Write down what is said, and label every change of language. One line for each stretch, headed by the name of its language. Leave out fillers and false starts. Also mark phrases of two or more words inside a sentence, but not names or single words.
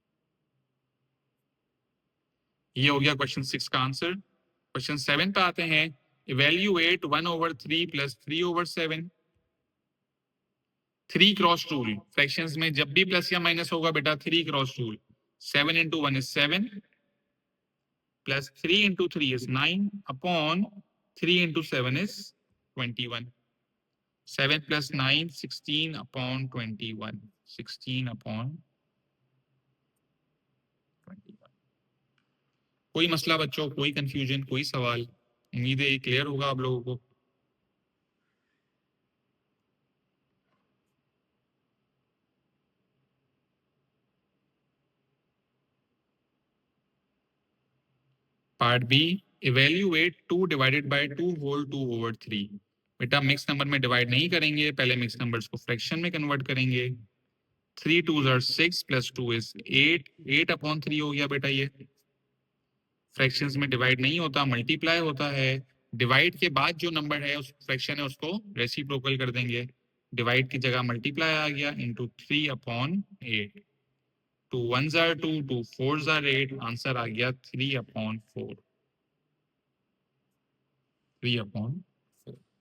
Hindi: ये हो गया क्वेश्चन 6 का आंसर। क्वेश्चन 7 पे आते हैं। इवेल्युएट 1/3 प्लस 3/7। 3
English: cross rule,
Hindi: फ्रैक्शंस में जब भी प्लस या माइनस होगा बेटा 3
English: cross rule. 7 into 1 is 7, plus 3 into 3 is 9, upon 3 into 7 is 21. 7 plus 9, 16 upon 21. 16 upon 21.
Hindi: कोई मसला बच्चों, कोई कंफ्यूजन, कोई सवाल? उम्मीद है ये क्लियर होगा आप लोगों को।
English: part B, evaluate 2 divided by 2 whole 2/3.
Hindi: बेटा
English: mix number
Hindi: में डिवाइड नहीं करेंगे, पहले
English: mix numbers
Hindi: को फ्रैक्शन में कन्वर्ट करेंगे।
English: 3 2s are 6 plus 2 is 8, 8 upon 3
Hindi: हो गया बेटा। ये फ्रैक्शंस में डिवाइड नहीं होता, मल्टीप्लाई होता है। डिवाइड के बाद जो नंबर है, उस फ्रैक्शन है, उसको रेसिप्रोकल कर देंगे। डिवाइड की जगह मल्टीप्लाई आ गया,
English: into 3 upon 8. 2 1s are 2, 2 4s are 8,
Hindi: आंसर आ गया 3 अपॉन 4। 3 अपॉन 4।